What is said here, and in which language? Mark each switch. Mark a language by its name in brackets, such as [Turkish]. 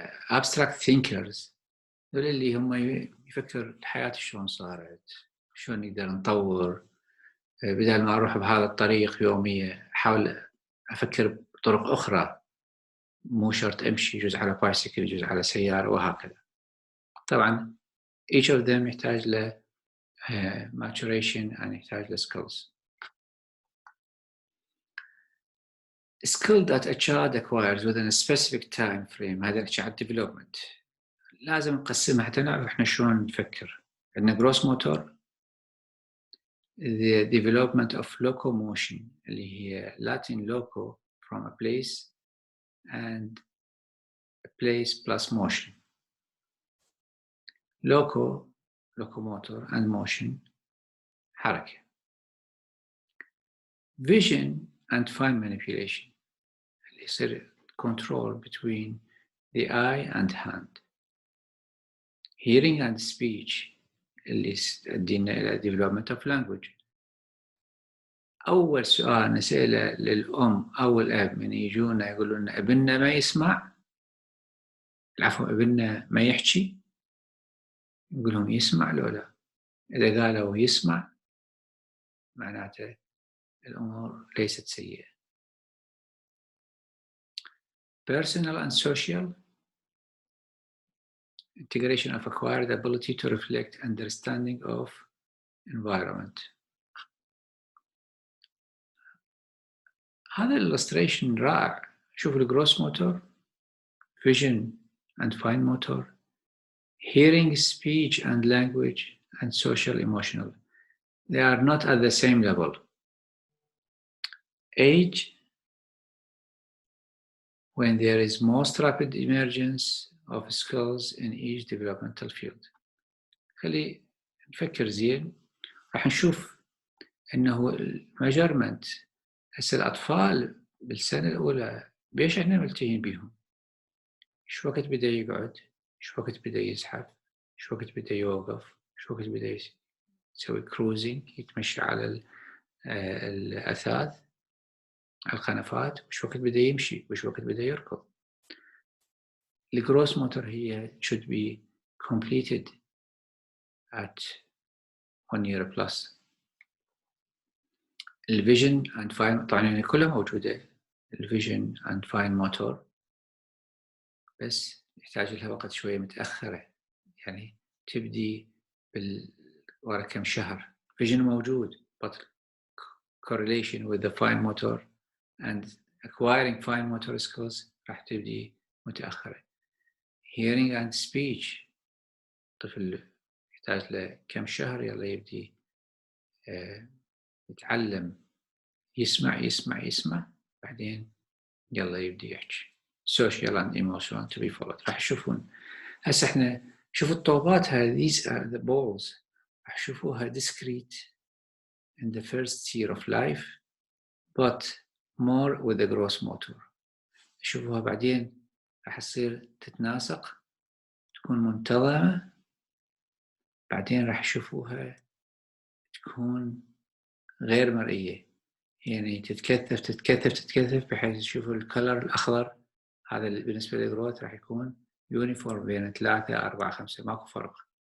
[English] abstract thinkers [Arabic] دول اللي هم يفكر الحياة شلون صارت، شلون نقدر نطور، بدل ما أروح بهذا الطريق يومية أحاول أفكر بطرق أخرى، مو شرط أمشي جزء على بايسكل جزء على سيارة وهكذا. [English] طبعا each of them [Arabic] يحتاج ل [English] maturation and يحتاج ل skills. skill that a child acquires within a specific time frame، هذا نحكي عن development، [Arabic] لازم نقسمها حتى نعرف احنا شلون نفكر. [English] عندنا gross motor، the development of locomotion [Arabic] اللي هي [English] Latin loco from a place and a place plus motion. locomotor and motion حركة. vision and fine manipulation [Arabic] اللي يصير [English] control between the eye and hand. hearing and speech [Arabic] اللي يدينا إلى [English] development of language. [Arabic] أول سؤال نسأله للأم أو الأب من يجونا يقولون ابننا ما يسمع، العفو ابننا ما يحكي، نقول لهم يسمع لو لا. إذا قالوا يسمع معناته الأمور ليست سيئة. [English] personal and social integration of acquired ability to reflect understanding of environment. [Arabic] هذا illustration رائع. شوف الجروس موتور، [English] vision and fine motor, hearing, speech and language, and social emotional. They are not at the same level. Age, when there is most rapid emergence of skills in each developmental field. [Arabic] خلي نفكر زين، راح نشوف انه الميجرمنت هسه الاطفال بالسنه الاولى بيش احنا ملتهين بيهم، شو وقت بدا يقعد، شو وقت بدا يزحف، شو وقت بدا يوقف، شو وقت بدا يسوي كروزنج يتمشى على الاثاث على القنفات، وش وقت بدا يمشي، وش وقت بدا يركض. الجروس موتور هي [English] should be completed at 1 year plus. [Arabic] الفيجن and fine طبعا كلها موجودة، الفيجن [English] and fine motor، [Arabic] بس يحتاج لها وقت شوية متأخرة، يعني تبدي ورا كم شهر. [English] vision موجود but correlation with the fine motor and acquiring fine motor skills [Arabic] راح تبدي متأخرة. [English] hearing and speech [Arabic] طفل يحتاج له كم شهر يلا يبدي يتعلم، يسمع بعدين يلا يبدي يحكي. [English] social and emotional to be followed. [Arabic] راح تشوفون هسه احنا شوفوا الطوبات هذه، [English] these are the balls، [Arabic] راح تشوفوها [English] discrete in the first year of life but more with the gross motor. [Arabic] شوفوها بعدين راح تصير تتناسق، تكون منتظمة، بعدين راح تشوفوها تكون غير مرئية، يعني تتكثف بحيث تشوفوا الكلر الأخضر، هذا بالنسبة للجروث راح يكون يونيفورم بين 3 4 5 ماكو فرق.